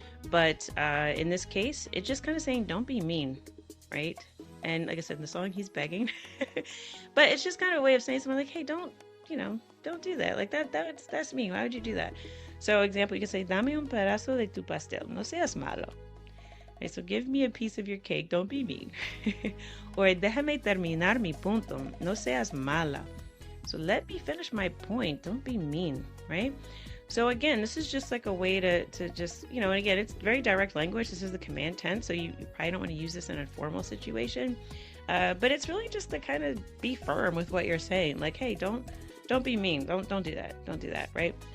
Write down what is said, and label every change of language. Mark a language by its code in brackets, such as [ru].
[en] But in this case, it's just kind of saying don't be mean, right? And like I said, in the song, he's begging. But it's just kind of a way of saying something like, hey, don't do that. Like that's mean. Why would you do that? So example, you can say, [es] dame un pedazo de tu pastel. No seas malo. [en] Okay, so give me a piece of your cake. Don't be mean. [es] Or déjame terminar mi punto. No seas mala. [en] So let me finish my point. Don't be mean, right? So again, this is just like a way to just, and again, it's very direct language. This is the command tense, so you probably don't want to use this in a formal situation. But it's really just to kind of be firm with what you're saying. Like, hey, don't be mean. Don't do that. Don't do that, right?